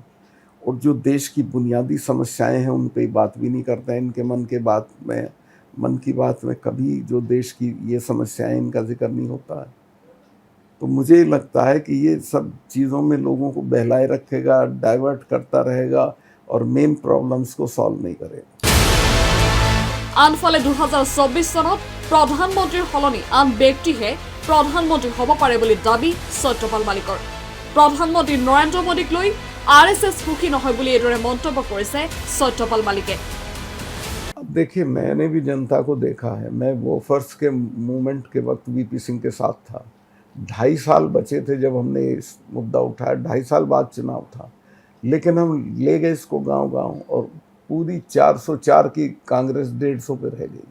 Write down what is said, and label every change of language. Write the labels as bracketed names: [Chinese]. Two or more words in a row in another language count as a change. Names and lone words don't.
[Hindi] और जो देश की बुनियादी समस्याएं हैं उन पे बात भी नहीं करते हैं। इनके मन की बात में कभी जो देश की ये समस्याएं, इनका जिक्र नहीं होता है। तो मुझे लगता है कि ये सब चीज़ों में लोगों को बहलाए रखेगा, डाइवर्ट करता रहेगा और [English] main problems [Hindi] को सॉल्व नहीं करेगा। [Assamese] আনফালে 2024 চনত প্ৰধানমন্ত্ৰীৰ সলনি আন ব্যক্তিহে প্ৰধানমন্ত্ৰী হ'ব পাৰে বুলি দাবী সত্যপাল মালিকৰ। প্ৰধানমন্ত্ৰী নৰেন্দ্ৰ মোদীক লৈ আৰএছএছ সুখী নহয় বুলি এনেদৰে মন্তব্য কৰিছে সত্যপাল মালিকে। [Hindi] अब देखिए, मैंने भी जनता को देखा है। मैं वोफर्स के मूवमेंट के वक्त वीपी सिंह के साथ था। 2.5 साल बचे थे जब हमने इस मुद्दा उठाया। 2.5 साल बाद चुनाव था, लेकिन हम ले गए इसको गांव-गांव, और पूरी 404 की कांग्रेस 150 पे रह गई।